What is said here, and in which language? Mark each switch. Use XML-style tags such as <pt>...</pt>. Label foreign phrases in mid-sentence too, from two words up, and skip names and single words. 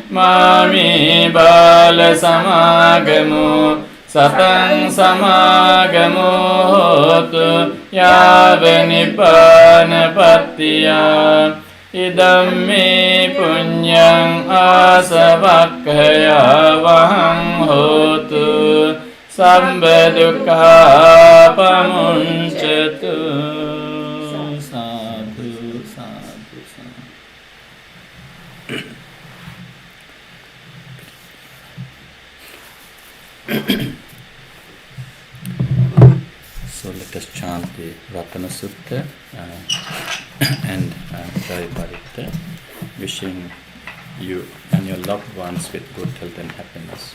<pi>mami bala samagamu satang samagamu hotu yavanipana patiya idammi punyang asavakkaya vahang hotu samba dukkha pamunchatu.</pi> <en>So let us chant the Ratana Sutta and Jai Paritta, wishing you and your loved ones with good health and happiness.</en>